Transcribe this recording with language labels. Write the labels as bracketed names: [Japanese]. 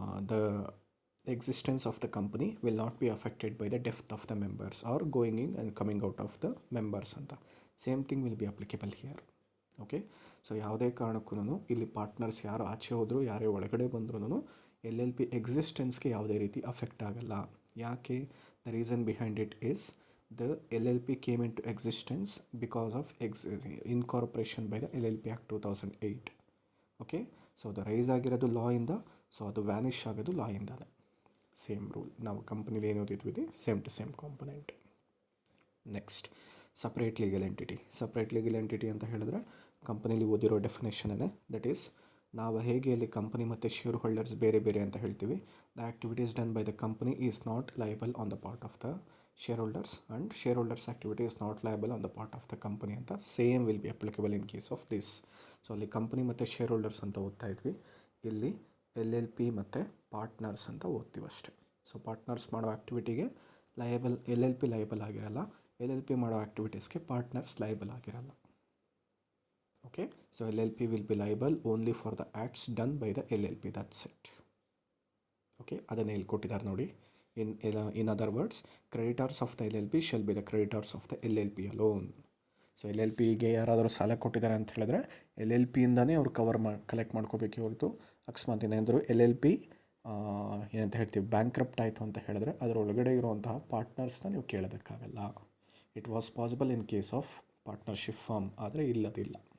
[English] The existence of the company will not be affected by the death of the members are going in and coming out of the members ಅಂತ. Same thing will be applicable here. [Kannada] Okay, so ಯಾವುದೇ ಕಾರಣಕ್ಕೂ ಇಲ್ಲಿ partners ಯಾರು ಆಚೆ ಹೋದರೂ ಯಾರೇ ಒಳಗಡೆ ಬಂದ್ರೂ LLP ಎಕ್ಸಿಸ್ಟೆನ್ಸ್ಗೆ ಯಾವುದೇ ರೀತಿ ಅಫೆಕ್ಟ್ ಆಗಲ್ಲ. ಯಾಕೆ? [English] The reason behind it is the LLP came into existence because of incorporation by the LLP Act 2008. [Kannada] Okay, so ಅದು ರೈಸ್ ಆಗಿರೋದು ಲಾ ಇಂದ, ಸೊ ಅದು ವ್ಯಾನಿಷ್ ಆಗೋದು ಲಾ ಇಂದಾನೆ. ಸೇಮ್ ರೂಲ್ ನಾವು ಕಂಪ್ನಿಲಿ ಏನು ಓದಿದ್ವಿ, same to same component. Next, separate legal entity. Separate legal entity ಅಂತ ಹೇಳಿದ್ರೆ ಕಂಪನಿಲಿ ಓದಿರೋ ಡೆಫಿನೇಷನ್ನೇ. [English] that is, [Kannada] ನಾವು ಹೇಗೆ ಅಲ್ಲಿ ಕಂಪನಿ ಮತ್ತು ಶೇರ್ ಹೋಲ್ಡರ್ಸ್ ಬೇರೆ ಬೇರೆ ಅಂತ ಹೇಳ್ತೀವಿ, [English] The activities done by the company is not liable on the part of the shareholders, and shareholders activity is not liable on the part of the company ಅಂತ same will be applicable in case of this. [Kannada] So ಅಲ್ಲಿ company ಮತ್ತು share holders ಅಂತ ಓದ್ತಾ ಇದ್ವಿ, ಇಲ್ಲಿ LLP ಮತ್ತು partners ಅಂತ ಓದ್ತೀವಿ ಅಷ್ಟೇ. ಸೊ ಪಾರ್ಟ್ನರ್ಸ್ ಮಾಡೋ ಆ್ಯಕ್ಟಿವಿಟಿಗೆ ಲಯಬಲ್ LLP ಲಯಬಲ್ ಆಗಿರಲ್ಲ, LLP ಮಾಡೋ ಆ್ಯಕ್ಟಿವಿಟೀಸ್ಗೆ ಪಾರ್ಟ್ನರ್ಸ್ ಲಯಬಲ್ ಆಗಿರಲ್ಲ. [English] Okay, so LLP will be liable only for the acts done by the LLP, that's it. [Kannada] Okay, ಅದನ್ನೇ ಇಲ್ಲಿ ಕೊಟ್ಟಿದ್ದಾರೆ ನೋಡಿ. [English] In other words, creditors of the LLP shall be the creditors of the LLP alone. [Kannada] So LLPಗೆ ಯಾರಾದರೂ ಸಾಲ ಕೊಟ್ಟಿದ್ದಾರೆ ಅಂತ ಹೇಳಿದ್ರೆ LLPಯಿಂದನೇ ಅವ್ರು ಕಲೆಕ್ಟ್ ಮಾಡ್ಕೋಬೇಕು ಹೊರತು ಅಕಸ್ಮಾತ್ ಏನಾದರೂ LLP ಏನಂತ ಹೇಳ್ತೀವಿ ಬ್ಯಾಂಕ್ರಪ್ಟ್ ಆಯಿತು ಅಂತ ಹೇಳಿದ್ರೆ ಅದರೊಳಗಡೆ ಇರುವಂತಹ ಪಾರ್ಟ್ನರ್ಸ್ನ ನೀವು ಕೇಳೋದಕ್ಕಾಗಲ್ಲ. [English] it was possible in case of partnership firm, [Kannada] ಆದರೆ ಇಲ್ಲದಿಲ್ಲ.